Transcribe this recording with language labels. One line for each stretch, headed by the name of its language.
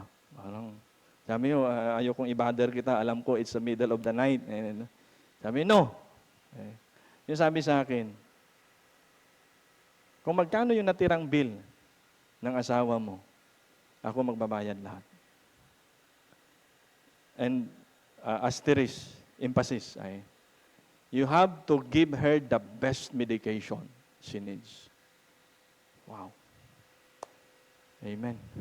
Filipino: Parang, sabi mo, ayaw kong i-bother kita, alam ko
English: it's the middle of the night.
Filipino: Sabi, no. Yung sabi sa akin, kung magkano yung natirang bill ng asawa mo, ako magbabayad lahat.
English: And asterisk, emphasis ay, you have to give her the best medication she needs. Wow. Amen.